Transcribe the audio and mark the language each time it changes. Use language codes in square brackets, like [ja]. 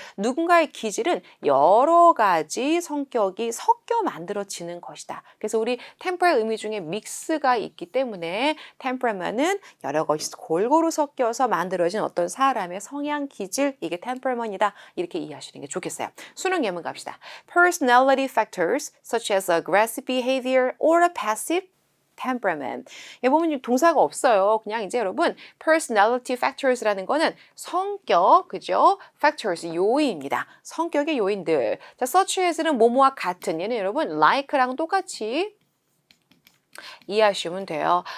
[ko] 누군가의 기질은 여러 가지 성격이 섞여 만들어지는 것이다. 그래서 우리 템퍼의 의미 중에 믹스가 있기 때문에 temperament은 여러 것이 골고루 섞여서 만들어진 어떤 사람의 성향 기질, 이게 temperament이다. 이렇게 이해하시는 게 좋겠어요. 수능 예문 갑시다. [en] Personality factors such as aggressive behavior or a passive temperament. [ko] 여기 보면 동사가 없어요. 그냥 이제 여러분 personality factors라는 거는 성격, 그죠? factors, 요인입니다. 성격의 요인들. 자, such as는 뭐뭐와 같은, 얘는 여러분 like랑 똑같이 이해하시면 돼요.